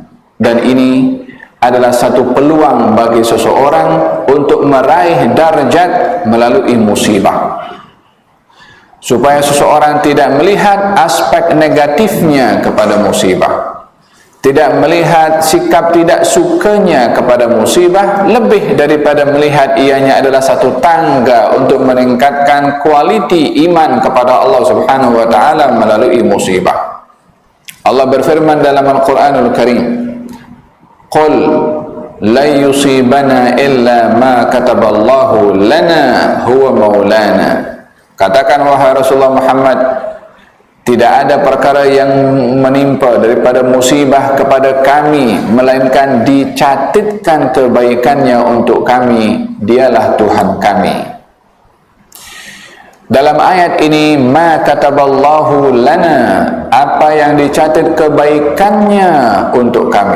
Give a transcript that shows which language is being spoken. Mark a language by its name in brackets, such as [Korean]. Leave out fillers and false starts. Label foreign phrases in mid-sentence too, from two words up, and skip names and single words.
[Malay] dan ini adalah satu peluang bagi seseorang untuk meraih darjat melalui musibah, supaya seseorang tidak melihat aspek negatifnya kepada musibah, tidak melihat sikap tidak sukanya kepada musibah, lebih daripada melihat ianya adalah satu tangga untuk meningkatkan kualiti iman kepada Allah [Arabic] سبحانه وتعالى [Malay] melalui musibah. Allah berfirman dalam Al-Qur'anul Karim, [Arabic] "قل لن يصيبنا إلا ما كتب الله لنا هو مولانا." [Malay] Katakan wahai Rasulullah Muhammad, tidak ada perkara yang menimpa daripada musibah kepada kami melainkan dicatatkan kebaikannya untuk kami, dialah Tuhan kami. Dalam ayat ini, [Arabic] ما كتب الله لنا, [Malay] apa yang dicatat kebaikannya untuk kami.